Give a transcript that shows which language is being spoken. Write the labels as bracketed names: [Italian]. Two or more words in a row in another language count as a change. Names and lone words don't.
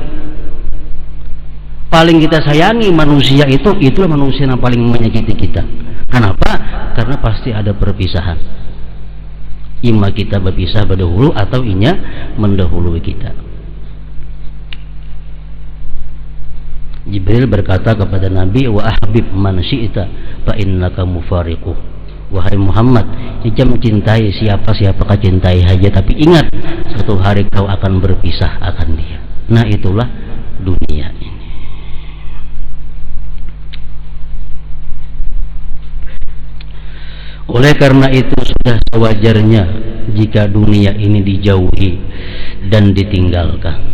[Indonesian] Paling kita sayangi manusia itu, itulah manusia yang paling menyakiti kita. Kenapa? [Banjar] Karena pasti ada perpisahan. Ima kita berpisah berdahulu atau inya mendahului kita. [Indonesian] Jibril berkata kepada Nabi, [Arabic] وأحبب من شئت فإنك مفارقه. [Indonesian] Wahai Muhammad, jangan mencintai siapa kau cintai saja, tapi ingat satu hari kau akan berpisah akan dia. Nah itulah dunia ini. Oleh karena itu sudah sewajarnya jika dunia ini dijauhi dan ditinggalkan.